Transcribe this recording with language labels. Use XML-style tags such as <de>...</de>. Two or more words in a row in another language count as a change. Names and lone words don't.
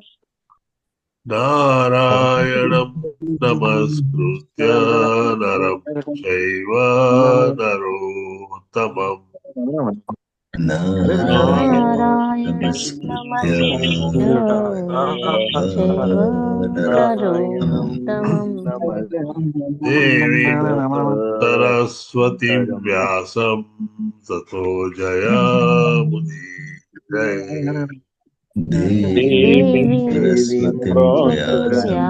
<sa>नारायणं नमस्कृत्य नरं चैव नरोत्तमम् नारायणं नारायणं नमस्कृत्य नमस्कृत्य देवी सरस्वती પરમ व्यासम ततो जयमुदि जय. દેવી सरस्वतीम व्यासम</sa>